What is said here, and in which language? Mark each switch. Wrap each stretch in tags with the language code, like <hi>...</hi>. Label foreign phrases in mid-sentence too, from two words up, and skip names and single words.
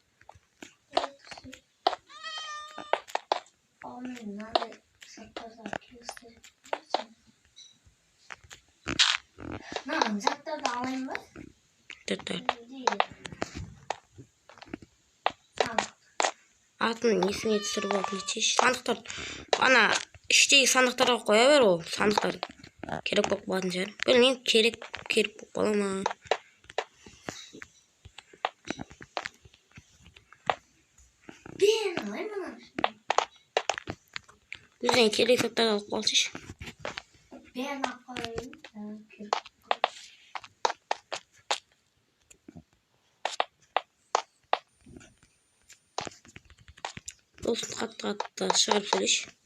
<kk>Заттарды алайын ба? Атын есіңе түсіріп алып нетейші. Сандықтар, ана іштегі сандықтарға қоя бер, ол сандықтар керек болып қалатын шығар. Білмеймін, керек болып қала ма?</kk> <tr>Ben alayım mı?</tr> <kk>Өзіңе керек заттар алып қалсайшы.</kk> <tr>Ben alayım. Olsun,</tr> <kk>қатты шығарып сөйлеші.</kk>